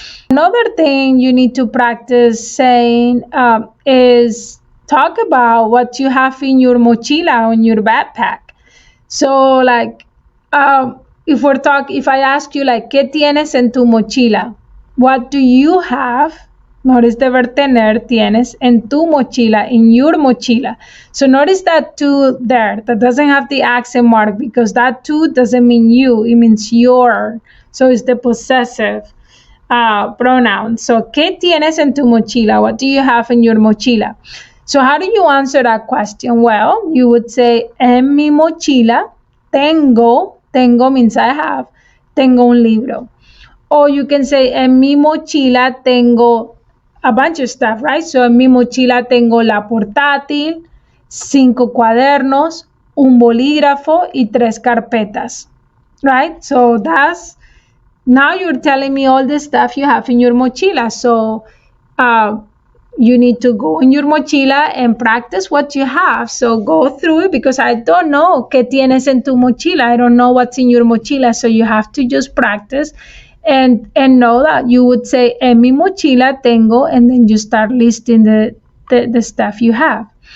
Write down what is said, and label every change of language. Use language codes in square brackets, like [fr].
[en] Another thing you need to practice saying is talk about what you have in your mochila, in your backpack. So like, if I ask you like, [es] ¿qué tienes en tu mochila? [en] What do you have? Notice the verb tener, tienes, [es] en tu mochila, [en] in your mochila. So notice that tu there, that doesn't have the accent mark because that tu doesn't mean you, it means your. So it's the possessive pronoun. [es] So, ¿qué tienes en tu mochila? [en] What do you have in your mochila? So how do you answer that question? Well, you would say, [es] en mi mochila tengo [en] means I have, [es] tengo un libro. [en] Or you can say, [es] en mi mochila tengo [en] a bunch of stuff, right? [es] So en mi mochila tengo la portátil, 5 cuadernos, un bolígrafo y 3 carpetas, right? [en] So now you're telling me all the stuff you have in your mochila. So you need to go in your mochila and practice what you have. So go through it because I don't know [es] qué tienes en tu mochila. [en] I don't know what's in your mochila. So you have to just practice and know that you would say, [es] en mi mochila tengo, [en] and then you start listing the stuff you have.